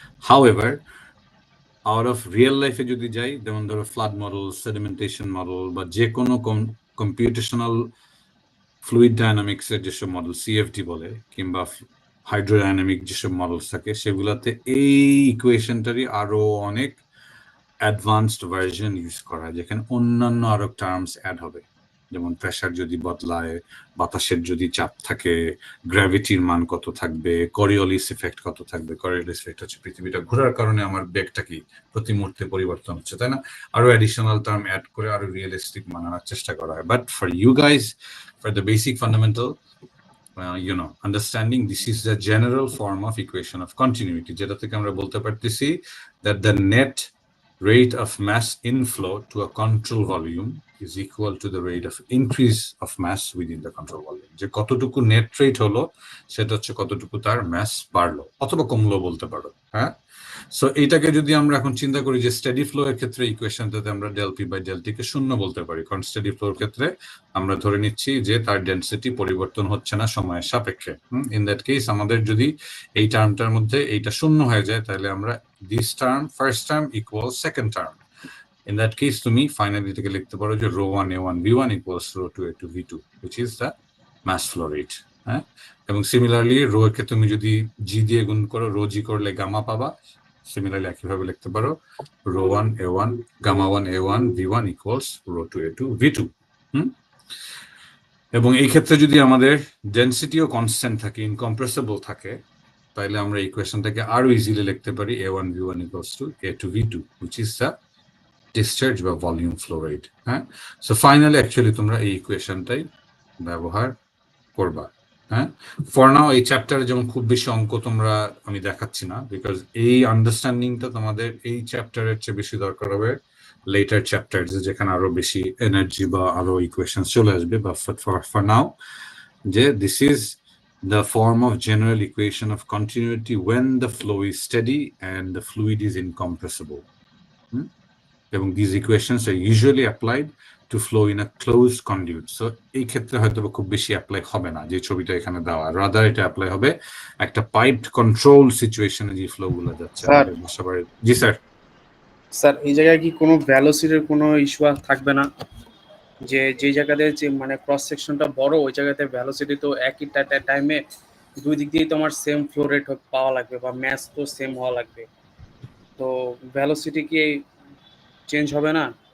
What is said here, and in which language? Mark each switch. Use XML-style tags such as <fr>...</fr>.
<bn>However out of real লাইফে যদি যাই, যেমন ধরো ফ্লাড মডেল, সেডিমেন্টেশন মডেল, বা যে কোনো কম্পিউটেশনাল ফ্লুইড ডায়নামিক্সের যেসব মডেল সিএফডি বলে, কিংবা হাইড্রোডাইনামিক যেসব মডেলস থাকে, সেগুলোতে এই ইকুয়েশনটারই আরো অনেক অ্যাডভান্সড ভার্সন ইউজ করা হয়, যেখানে অন্যান্য আরো টার্মস অ্যাড হবে, যেমন প্রেসার যদি বদলায়, বাতাসের যদি চাপ থাকে, গ্র্যাভিটির মান কত থাকবে, করিওলিস ইফেক্ট কত থাকবে। করিওলিস ইফেক্ট হচ্ছে পৃথিবীটা ঘোরার কারণে আমার বেগটা কি প্রতি মুহূর্তে পরিবর্তন হচ্ছে, তাই না? আরো অ্যাডিশনাল টার্ম অ্যাড করে আরো রিয়েলিস্টিক মানানোর চেষ্টা করা হয়।</bn> <en>but for you guys, for the basic fundamental understanding, this is the general form of equation of continuity,</en> <bn>যেটা থেকে আমরা বলতে পারতেছি</bn> <en>that the net rate of mass inflow to a control volume is equal to the rate of increase of mass within the control volume.</en> <bn>যে কতটুকু net rate হলো সেটা হচ্ছে কতটুকু তার ম্যাস বাড়লো অথবা কমলো বলতে পারো। হ্যাঁ, সো এইটাকে যদি আমরা এখন চিন্তা করি যে স্টেডি ফ্লো এর ক্ষেত্রে ইকুয়েশনটাতে আমরা del P by del T কে শূন্য বলতে পারি, কারণ স্টেডি ফ্লোর ক্ষেত্রে আমরা ধরে নিচ্ছি যে তার ডেন্সিটি পরিবর্তন হচ্ছে না সময়ের সাপেক্ষে। ইন দ্যাট কেস আমাদের যদি এই টার্মটার মধ্যে এইটা শূন্য হয়ে যায় তাহলে আমরা</bn> <en>this term, first term equals second term. In that case,</en> <bn>তুমি finally এটাকে লিখতে পারো যে</bn> <en>rho 1 a1 v1 equals rho 2 a2 v2, which is the mass flow rate.</en> <bn>হ্যাঁ, এবং সিমিলারলি রো কে তুমি যদি জি দিয়ে গুণ করো, রো জি করলে গামা পাবা। সিমিলারলি একইভাবে লিখতে পারো rho 1 a1 gamma 1 a1 v1 equals rho 2 a2 v2. এবং এই ক্ষেত্রে যদি আমাদের ডেন্সিটিও কনস্ট্যান্ট থাকে, ইনকম্প্রেসিবল থাকে, তাহলে আমরা ইকুয়েশনটাকে আরো ইজিলি লিখতে পারি a1 v1 equals to a2 v2,</bn> <en>which is the discharge</en> <bn>বা ভলিউম ফ্লো রেট। হ্যাঁ, সো ফাইনালি অ্যাকচুয়ালি তোমরা এই ইকুয়েশনটাই ব্যবহার করবা। হ্যাঁ, ফর নাও এই চ্যাপ্টারে যেমন খুব বেশি অঙ্ক তোমরা আমি দেখাচ্ছি না, বিকজ এই আন্ডারস্ট্যান্ডিংটা তোমাদের এই চ্যাপ্টারের চেয়ে বেশি দরকার হবে লেটার চ্যাপ্টার, যেখানে আরো বেশি এনার্জি বা আরো ইকুয়েশন চলে আসবে।</bn> <en>বা for now যে this is the form of general equation of continuity when the flow is steady and the fluid is incompressible. এবং these equations are usually applied to flow in a closed conduit.</en> <bn>So এই ক্ষেত্রে হয়তো খুব বেশি apply হবে না যে ছবিটা এখানে দেওয়া, রাদার এটা অ্যাপ্লাই হবে একটা পাইপড কন্ট্রোল সিচুয়েশনে যে ফ্লো গুলো যাচ্ছে। জি স্যার। স্যার এই জায়গায় কি কোনো ভেলোসিটির কোনো ইস্যু থাকবে না? যে যেই জায়গাতে যে মানে ক্রস সেকশনটা বড় ওই জায়গাতে ভেলোসিটি তো একই টাইমে দুই দিক দিয়ে তোমার সেম ফ্লো রেট পাওয়া লাগবে বা ম্যাস তো সেম হওয়া লাগবে, তো ভেলোসিটি কি চেঞ্জ হবে না?</bn>